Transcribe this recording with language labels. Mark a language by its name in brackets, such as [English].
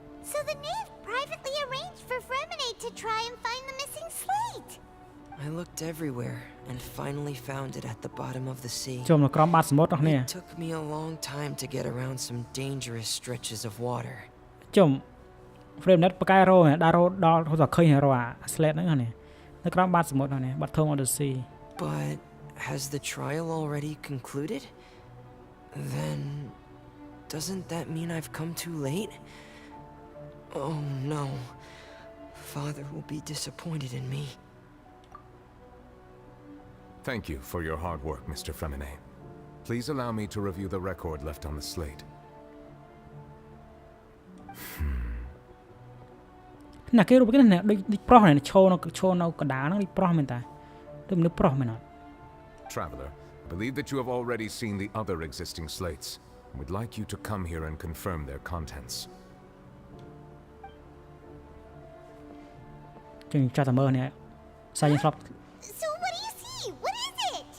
[English] So the knave privately arranged for Fremine to try and find the missing slate. I looked everywhere and finally found it at the bottom of the sea. [Khmer] ជុំនៅក្រោមបាតសមុទ្រអស់នេះ [English] It took me a long time to get around some dangerous stretches of water. [Khmer] ជុំ frame net បកែរោដល់ទៅឃើញរោអា slate ហ្នឹងនេះនៅក្រោមបាតសមុទ្រហ្នឹងនេះ [English] bottom of the sea. But has the trial already concluded? Then doesn't that mean I've come too late? Oh no. Father will be disappointed in me. Thank you for your hard work, Mr. Fremine. Please allow me to review the record left on the slate. [Khmer] ណាគេរូបគេណាដូចប្រុសនេះឈរនៅកណ្ដាលហ្នឹងដូចប្រុសមែនតាដូចមនុស្សប្រុសមែនអត់ [English] Traveler, I believe that you have already seen the other existing slates. We'd like you to come here and confirm their contents. [Khmer] ចឹងចាត់តែមើលនេះសាយស្លាប់ [English] So what do you see? What is it?